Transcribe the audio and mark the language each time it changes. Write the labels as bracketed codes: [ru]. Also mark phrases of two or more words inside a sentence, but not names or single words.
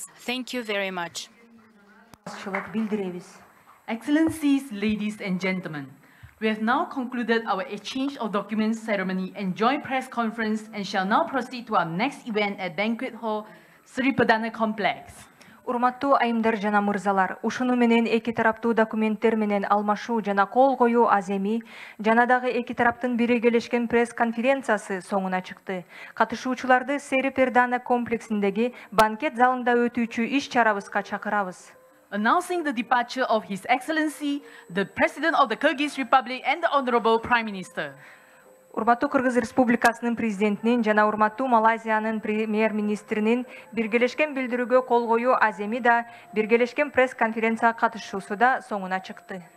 [en] Thank you very much. Excellencies, ladies and gentlemen, we have now concluded our exchange of documents ceremony and joint press conference and shall now proceed to our next event at Banquet Hall, Seri Perdana Complex. [ky] Урматтуу айымдар жана мырзалар, ушуну менен эки тараптуу документтер менен алмашуу жана кол коюу аземи жана дагы эки тараптын биргелешкен пресс-конференциясы соңуна чыкты. Катышуучуларды Сери Perdana комплексиндеги банкет залында өтүүчү иш-чарабызга чакырабыз. [en] Announcing the departure of His Excellency, the President of the Kyrgyz Republic and the Honorable Prime Minister. [ky] Урматтуу Кыргыз Республикасынын президентинин жана урматтуу Малайзиянын премьер-министринин биргелешкен билдирүүгө кол коюу аземи да биргелешкен пресс-конференцияга катышуусу да соңуна чыкты.